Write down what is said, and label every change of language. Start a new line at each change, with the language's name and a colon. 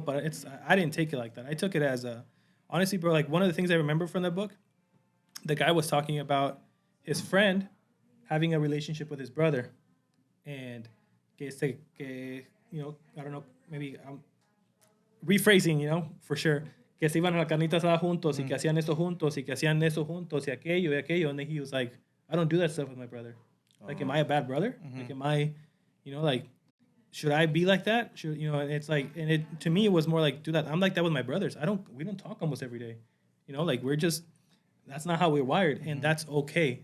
English: But I didn't take it like that. I took it as honestly, bro. Like one of the things I remember from that book, the guy was talking about his friend having a relationship with his brother, and I don't know, maybe I'm rephrasing, for sure.
Spanish: Que se iban a la carnita asada juntos y que hacían esto juntos y que hacían eso juntos y aquello.
English: And then he was like, I don't do that stuff with my brother. Like, am I a bad brother? Like, am I, like, should I be like that? Should, it's like, and it, to me, it was more like, dude, I'm like that with my brothers. We don't talk almost every day. Like that's not how we're wired, and that's okay.